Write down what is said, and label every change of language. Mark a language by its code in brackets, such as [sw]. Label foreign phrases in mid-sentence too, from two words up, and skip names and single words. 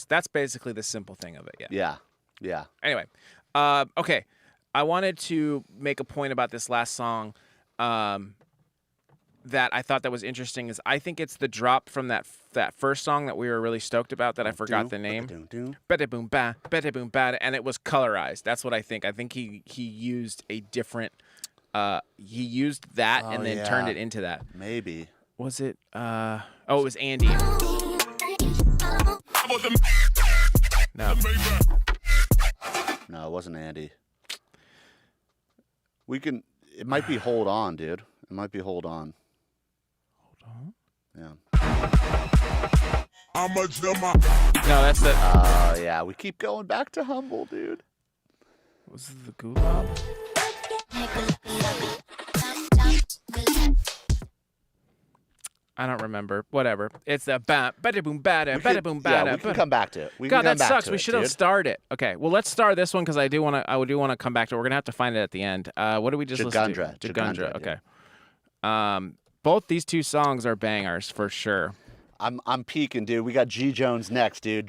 [en] That's basically the simple thing of it. Yeah. Yeah. Yeah. Anyway, okay. I wanted to make a point about this last song that I thought that was interesting. Is I think it's the drop from that first song that we were really stoked about that I forgot the name. Bada boom ba, bada boom ba, and it was colorized. That's what I think. I think he used a different. He used that and then turned yeah. it into that. Maybe. Was it? Oh, it was Andy. No. No, it wasn't Andy. We can. It might be Hold On, dude. It might be Hold On. Hold on. Yeah. How much am I? No, that's the. Oh yeah, we keep going back to Humble, dude. Was it the Gulag? I don't remember. Whatever. It's the bada boom bada bada boom bada. Yeah, we can come back to it. We God, can come that back sucks. to We it, should have dude. started. Okay, well, let's start this one because I do want to come back to it. We're gonna have to find it at the end. What do we just listen to? Jagundra. Jagundra. Jagundra, Okay. Both these two songs are bangers for sure. I'm peeking, dude. We got G Jones next, dude.